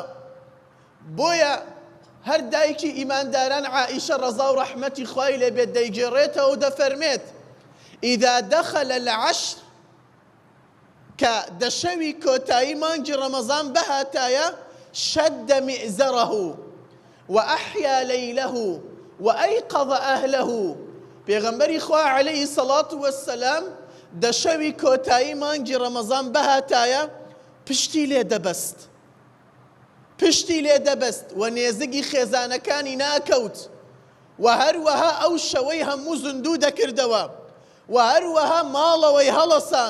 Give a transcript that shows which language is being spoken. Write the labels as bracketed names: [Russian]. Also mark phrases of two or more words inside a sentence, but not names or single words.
[Central Kurdish] بۆیە هەر دایکی ئیمانداران عائیشە ڕەزا و ڕەحمەتی خوای لێبێت دەیگێڕێتەوە و دەفەرمێت [Arabic] ئیذا دەخەلە العەشر، [Central Kurdish] کە دەشەوی کۆتایی مانگی ڕەمەزان بەهاتایە [Arabic] شەدە میئزەرەه وأحيا ليله وأيقظ أهله. [Central Kurdish] پێغەمبەری خوا [Arabic] عەلەیهی سەڵات وەسسەلام [Central Kurdish] دەشەوی کۆتایی مانگی ڕەمەزان بەهاتایە پشتی لێ دەبەست و نێزگی خێزانەکانی ناکەوت، و هەروەها ئەو شەوەی هەموو زیندوو دەکردەوە، و هەروەها ماڵەوەی هەڵەسان.